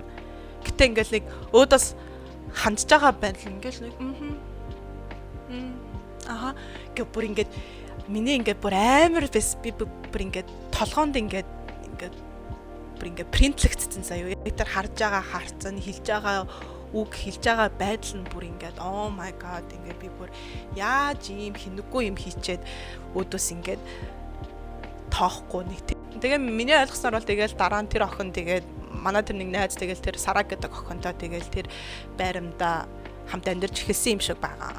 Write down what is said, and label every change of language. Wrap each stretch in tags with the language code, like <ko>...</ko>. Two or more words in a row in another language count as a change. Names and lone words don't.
<mn>Гэтэ ингээл нэг өөдөөс хандж байгаа байдал ингээл нэг гэ бүр ингээд миний ингээд бүр амар би бүр ингээд толгоонд ингээд бүр ингээд принтлэгдсэн заяа. Тэр харж байгаа харцсан хэлж байгаа үг хэлж байгаа байдал нь бүр ингээд</mn> <en>oh my god</en> <mn>ингээд би бүр яаж ийм хинэггүй юм хийчээд өөдөөс ингээд тоохгүй нэг. Тэгээ миний ойлгосноор бол тэгэл дараа нь тэр охин тэгээд манай тэр нэг найз тэгэл тэр Сара гэдэг охинтой тэгэл тэр байрамда хамт амьдарч эхэлсэн юм шиг байгаа.</mn>